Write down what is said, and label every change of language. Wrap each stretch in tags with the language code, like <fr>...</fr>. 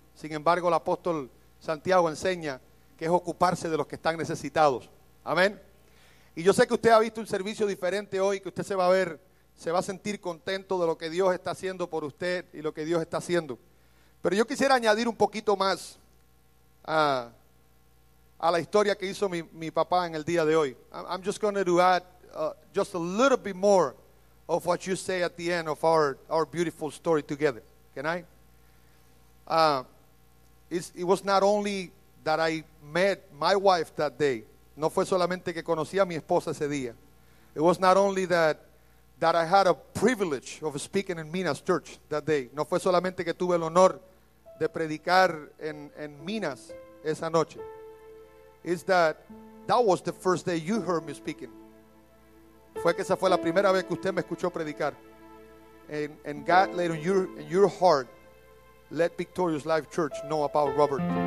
<es>Sin embargo, el apóstol Santiago enseña que es ocuparse de los que están necesitados. Amén. Y yo sé que usted ha visto un servicio diferente hoy, que usted se va a sentir contento de lo que Dios está haciendo por usted y lo que Dios está haciendo. Pero yo quisiera añadir un poquito más a la historia que hizo mi papá en el día de hoy.</es> <en>I'm just going to add just a little bit more of what you say at the end of our beautiful story together. Can I? It was not only that I met my wife that day.</en> <es>No fue solamente que conocí a mi esposa ese día.</es> <en>It was not only that I had a privilege of speaking in Minas Church that day.</en> <es>No fue solamente que tuve el honor de predicar en Minas esa noche.</es> <en>It's that was the first day you heard me speaking.</en> <es>Fue que esa fue la primera vez que usted me escuchó predicar.</es> <en>And God laid in your heart, let Victorious Life Church know about Robert.</en>